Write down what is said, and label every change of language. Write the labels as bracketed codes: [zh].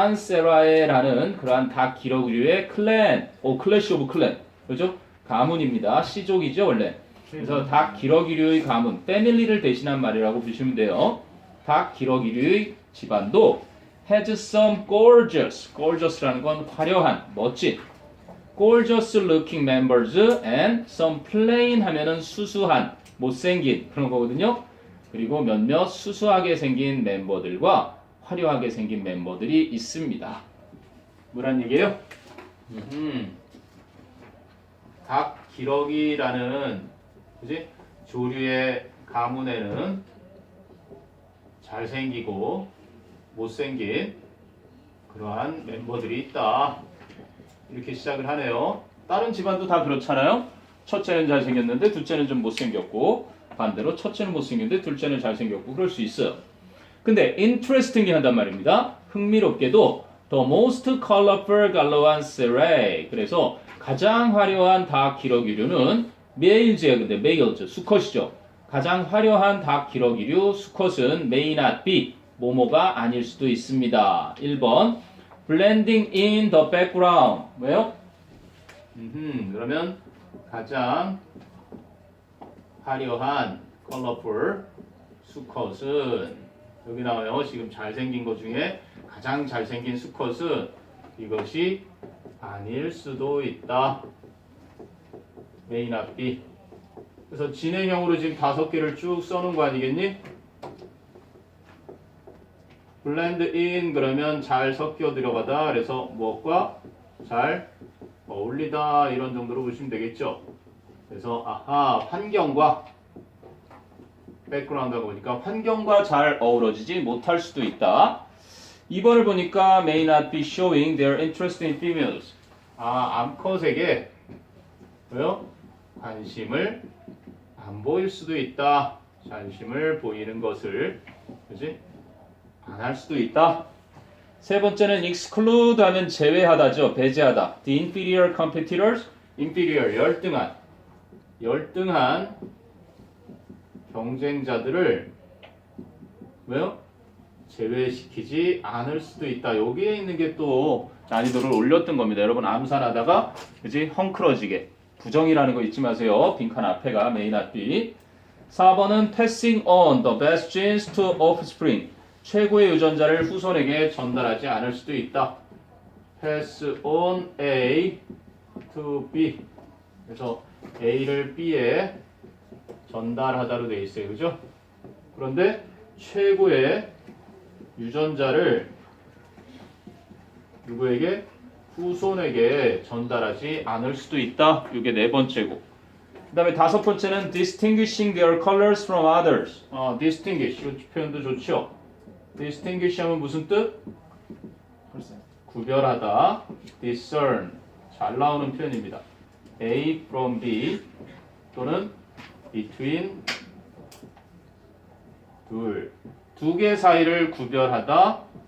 [ko] 갈로안세라에라는 그러한 닭 기러기류의 클랜, 클래시 오브 클랜, 그렇죠? 가문입니다. 씨족이죠 원래. 그래서 닭 기러기류의 가문, 패밀리를 대신한 말이라고 보시면 돼요. 닭 기러기류의 집안도 [en] has some gorgeous [ko] 라는 건 화려한, 멋진. [en] gorgeous looking members and some plain [ko] 하면은 수수한, 못생긴 그런 거거든요. 그리고 몇몇 수수하게 생긴 멤버들과 화려하게 생긴 멤버들이 있습니다. 뭐란 얘기예요? 닭 기러기라는 그지? 조류의 가문에는 잘생기고 못생긴 그러한 멤버들이 있다. 이렇게 시작을 하네요. 다른 집안도 다 그렇잖아요. 첫째는 잘생겼는데 둘째는 좀 못생겼고 반대로 첫째는 못생겼는데 둘째는 잘생겼고 그럴 수 있어요. 근데 interesting이 한단 말입니다. 흥미롭게도 [en] the most colorful gallowanceae [ko] 그래서 가장 화려한 닭 기러기류는 메일즈예요. 근데 메일즈 수컷이죠. 가장 화려한 닭 기러기류 수컷은 [en] may not be [ko] 뭐뭐가 아닐 수도 있습니다. 1번 [en] blending in the background [ko] 왜요? 그러면 가장 화려한 colorful 수컷은 여기 나와요. 지금 잘생긴 것 중에 가장 잘생긴 수컷은 이것이 아닐 수도 있다. [en] may not be. [ko] 그래서 진행형으로 지금 5개를 쭉 써놓은 거 아니겠니? blend in 그러면 잘 섞여 들어가다. 그래서 무엇과 잘 어울리다 이런 정도로 보시면 되겠죠. 그래서 환경과 백그라운드하고 보니까 환경과 잘 어우러지지 못할 수도 있다. 2번을 보니까 [en] may not be showing their interest in females. [ko] 암컷에게 왜요? 관심을 안 보일 수도 있다. 관심을 보이는 것을 그지? 안 할 수도 있다. 세 번째는 exclude 하면 제외하다죠. 배제하다. [en] The inferior competitors, inferior [ko] 열등한 경쟁자들을 왜요? 제외시키지 않을 수도 있다. 여기에 있는 게 또 난이도를 올렸던 겁니다. 여러분 암산하다가 그지 헝클어지게 부정이라는 거 잊지 마세요. 빈칸 앞에가 [en] may not be. [ko] 4번은 [en] passing on the best genes to offspring. [ko] 최고의 유전자를 후손에게 전달하지 않을 수도 있다. [en] pass on A to B. [ko] 그래서 A를 B에 전달하다로 되어 있어요. 그죠? 그런데 최고의 유전자를 누구에게? 후손에게 전달하지 않을 수도 있다. 이게 네 번째고. 그 다음에 다섯 번째는 [en] distinguishing their colors from others. [ko] distinguish. 이 표현도 좋죠. distinguish 하면 무슨 뜻? 글쎄요. 구별하다. discern. 잘 나오는 표현입니다. [en] A from B [ko] 또는 between 두 개 사이를 구별하다.